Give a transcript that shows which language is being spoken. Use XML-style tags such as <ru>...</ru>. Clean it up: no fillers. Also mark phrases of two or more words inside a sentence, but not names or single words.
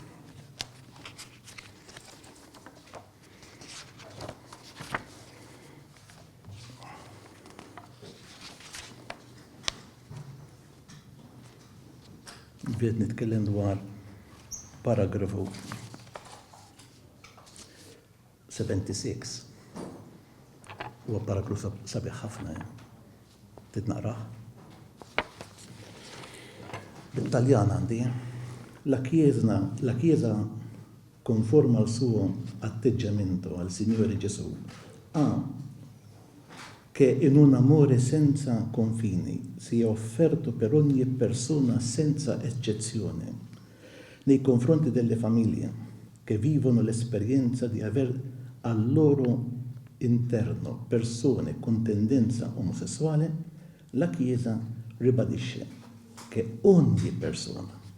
<mt>Bdiet nitkellem dwar paragrafu 76. Huwa paragrafu sabiħ ħafna. Titnaqrah? Bil-Taljan għandi.</mt> <it>La Chiesa conforma al suo atteggiamento al Signore Gesù che in un amore senza confini sia offerto per ogni persona senza eccezione nei confronti delle famiglie che vivono l'esperienza di aver al loro interno persone con tendenza omosessuale, la Chiesa ribadisce che ogni persona,</it>